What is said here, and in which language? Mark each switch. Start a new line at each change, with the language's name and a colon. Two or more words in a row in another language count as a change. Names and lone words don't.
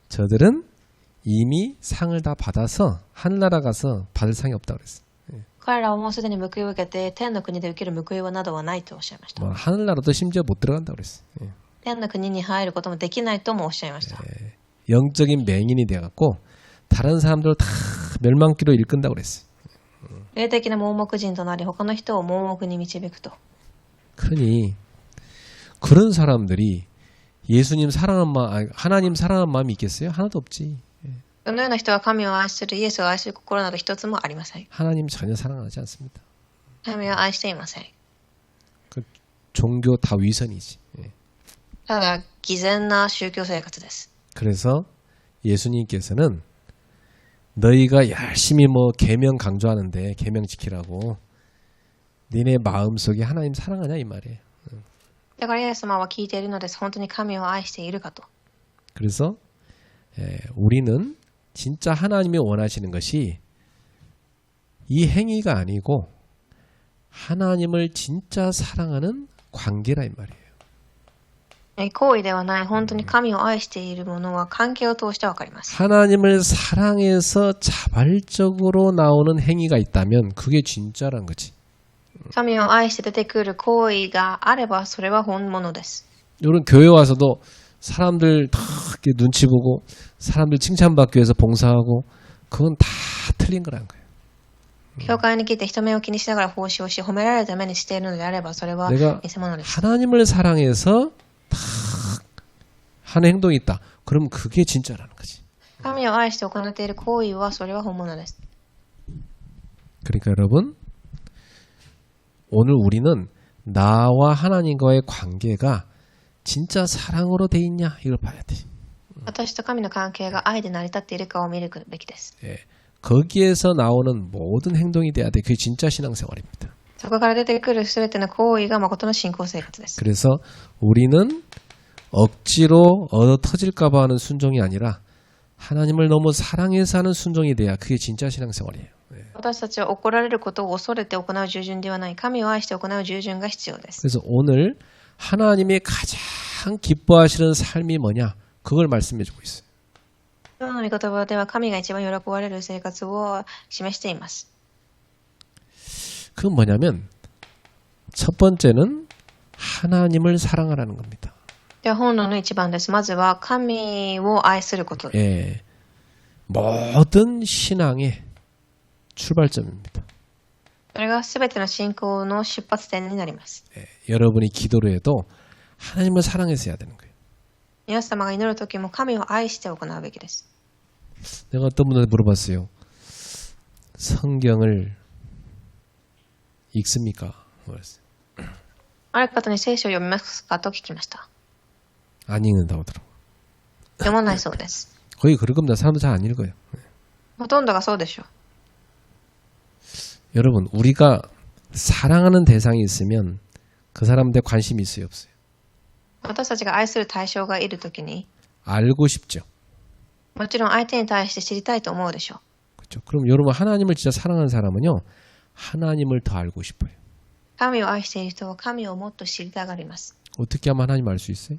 Korean: 저들은 이미 상을 다 받아서 하늘나라 가서 받을 상이 없다고 그랬어요.
Japanese: 彼らはもうすでに報いを受けて天の国で受ける報いはなどはないとおっしゃいました。
Korean: 뭐 하늘나라도 심지어 못 들어간다고 그랬어요.
Japanese: 天の国に入ることもできないともおっしゃいました。
Korean: 영적인 맹인이 돼갖고 다른 사람들을 다 멸망기로 일끈다고 그랬어요.
Japanese: 霊的な盲目人となり他の人を盲目に導くと。
Korean: 그러니 그런 사람들이 예수님 사랑한 마음, 하나님 사랑한 마음이 있겠어요? 하나도 없지.
Japanese: そのような人は神を愛するイエスを愛する心など一つもありません。
Korean: 하나님 전혀 사랑하지 않습니다.
Japanese: 神を愛していません。
Korean: 그 종교 다 위선이지.
Japanese: ただ偽善な宗教生活です。
Korean: 그래서 예수님께서는 너희가 열심히 뭐 계명 강조하는데 계명 지키라고 니네 마음속에 하나님 사랑하냐 이 말이에요.
Japanese: だからイエス様は聞いているのです。本当に神を愛しているかと。
Korean: 그래서 우리는 진짜 하나님이 원하시는 것이 이 행위가 아니고 하나님을 진짜 사랑하는 관계라 이 말이에요.
Japanese: 行為ではない、本当に神を愛しているものは関係を通してわかります。
Korean: 하나님을 사랑해서 자발적으로 나오는 행위가 있다면 그게 진짜란 거지.
Japanese: 神を愛して出てくる行為があればそれは本物です。
Korean: 이런 교회 와서도 사람들 다 이렇게 눈치 보고 사람들 칭찬받기 위해서 봉사하고 그건 다 틀린 거란 거예요.
Japanese: 教会に来て人目を気にしながら奉仕をし褒められるためにしているのであればそれは
Korean: 내가
Japanese: 偽物です。
Korean: 하나님을 사랑해서 다 하는 행동이 있다. 그럼 그게 진짜라는 거지.
Japanese: 神を愛して行っている行為はそれは本物です。
Korean: 그러니까 여러분 오늘 우리는 나와 하나님과의 관계가 진짜 사랑으로 돼 있냐 이걸 봐야 돼.
Japanese: 私と神の関係が愛で成り立っているかを見るべきです。
Korean: 예, 거기에서 나오는 모든 행동이 돼야 돼. 그게 진짜 신앙생활입니다.
Japanese: そこから出てくるすべての行為が誠の信仰生活です。
Korean: 그래서 우리는 억지로 얻어 터질까봐 하는 순종이 아니라 하나님을 너무 사랑해서 하는 순종이 돼야 그게 진짜 신앙생활이에요.
Japanese: 私たちは怒られることを恐れて行う従順ではない。神を愛して行う従順が必要です。
Korean: 그래서 오늘 하나님이 가장 기뻐하시는 삶이 뭐냐? 그걸 말씀해 주고 있어요.
Japanese: 今日の御言葉では神が一番喜ばれる生活を示しています。
Korean: 그건 뭐냐면 첫 번째는 하나님을 사랑하라는 겁니다.
Japanese: では本論の一番です。まずは神を愛することです。
Korean: 예, 모든 신앙의 출발점입니다.
Japanese: それがすべての信仰の出発点になります。
Korean: 예, 여러분이 기도를 해도 하나님을 사랑해서 해야 되는 거예요.
Japanese: 皆様が祈るときも神を愛して行うべきです。
Korean: 내가 어떤 분한테 물어봤어요. 성경을 읽습니까? 그랬어요.
Japanese: ある方に聖書を読みますかと聞きました。
Korean: 안 읽는다고 하더라고요.
Japanese: 読まないそうです。
Korean: 거의 그럴 겁니다. 사람도 잘 안 읽어요.
Japanese: ほとんどがそうでしょう。
Korean: 여러분, 우리가 사랑하는 대상이 있으면 그 사람한테 관심이 있어요, 없어요?
Japanese: 私たちが愛する対象がいるときに、
Korean: 알고 싶죠.
Japanese: もちろん相手に対して知りたいと思うでしょう。
Korean: 그렇죠. 그럼 여러분 하나님을 진짜 사랑하는 사람은요, 하나님을 더 알고 싶어요.
Japanese: 神を愛している人は神をもっと知りたがります。
Korean: 어떻게 하면 하나님 알 수 있어요?